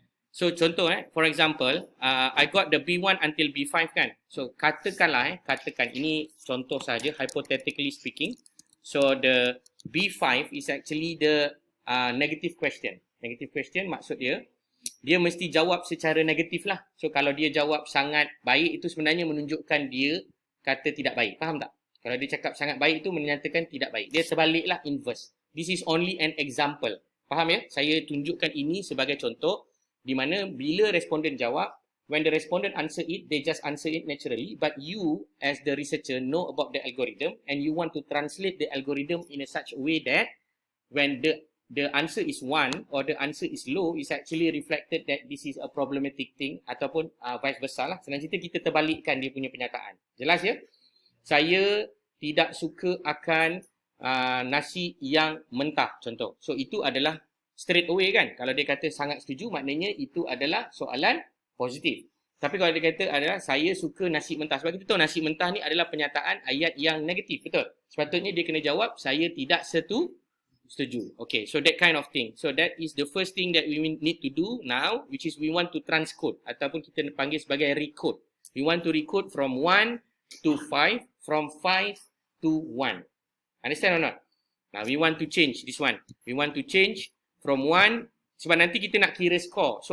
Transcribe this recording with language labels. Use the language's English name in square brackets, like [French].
[English] So [Malay] contoh [English] for example, I got the B1 until B5 kan. [Malay] So katakanlah katakan ini contoh saja, [English] hypothetically speaking. So the B5 is actually the negative question. [Malay] Negative question maksud dia mesti jawab secara negatif lah. So kalau dia jawab sangat baik, itu sebenarnya menunjukkan dia kata tidak baik. Faham tak? Kalau dia cakap sangat baik, itu menyatakan tidak baik. Dia sebaliklah, [English] inverse. This is only an example. [Malay] Faham ya? Saya tunjukkan ini sebagai contoh, di mana bila responden jawab, [English] when the respondent answer it, they just answer it naturally. But you as the researcher know about the algorithm, and you want to translate the algorithm in a such a way that when the answer is 1 or the answer is low, is actually reflected that this is a problematic thing, ataupun vice versa lah. [Malay] Senang cerita, kita terbalikkan dia punya penyataan. Jelas ya? Saya tidak suka akan nasi yang mentah, contoh. So itu adalah [English] straight away [Malay] kan. Kalau dia kata sangat setuju, maknanya itu adalah soalan positif. Tapi kalau dia kata adalah saya suka nasi mentah, sebab kita tahu nasi mentah ni adalah penyataan ayat yang negatif, betul? Sepatutnya dia kena jawab saya tidak setuju. [English] Okay, so that kind of thing. So that is the first thing that we need to do now, which is we want to transcode, [Malay] ataupun kita panggil sebagai recode. [English] We want to recode from 1 to 5, from 5 to 1. Understand or not? Now we want to change this one. We want to change from 1, [Malay] sebab nanti kita nak kira score.